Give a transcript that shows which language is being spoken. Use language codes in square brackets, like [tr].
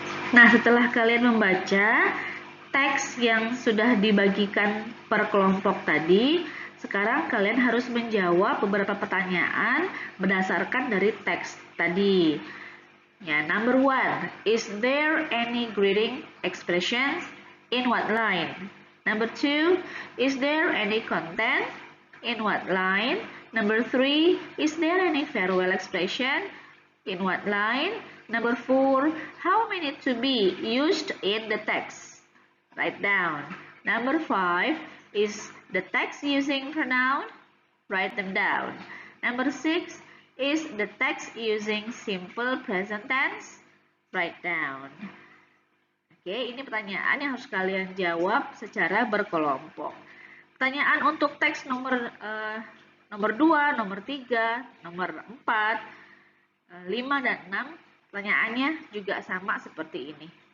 [id] Nah, setelah kalian membaca teks yang sudah dibagikan per kelompok tadi, sekarang kalian harus menjawab beberapa pertanyaan berdasarkan dari teks tadi. [en] Ya, number 1, is there any greeting expressions? In what line? Number 2, is there any content? In what line? Number 3, is there any farewell expression? In what line? Number 4, how many to be used in the text? Write down. Number 5, is the text using pronoun? Write them down. Number 6, is the text using simple present tense? Write down. [id] Oke, ini pertanyaan yang harus kalian jawab secara berkelompok. Pertanyaan untuk teks nomor 2, nomor 3, nomor 4, 5, dan 6, pertanyaannya juga sama seperti ini.